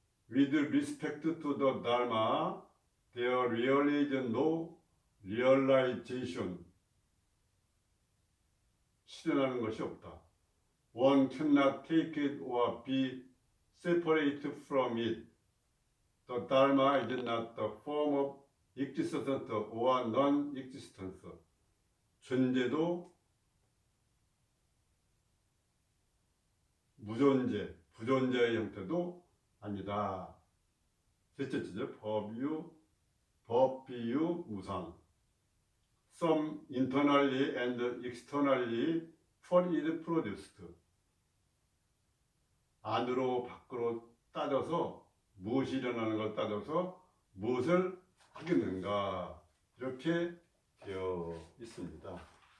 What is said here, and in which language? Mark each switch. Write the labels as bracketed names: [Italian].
[English] With respect to the Dharma, there really is no realization. [Korean] 실현하는 것이 없다. [English] One cannot take it or be separated from it. The Dharma is not the form of existence or non-existence. [Korean] 존재도 무존재, 부존재의 형태도 아니다. 셋째 주제, 법, 비유, 무상. [English] Some internally and externally for it produced. [Korean] 안으로 밖으로 따져서 무엇이 일어나는 걸 따져서 무엇을 하겠는가, 이렇게 되어 있습니다.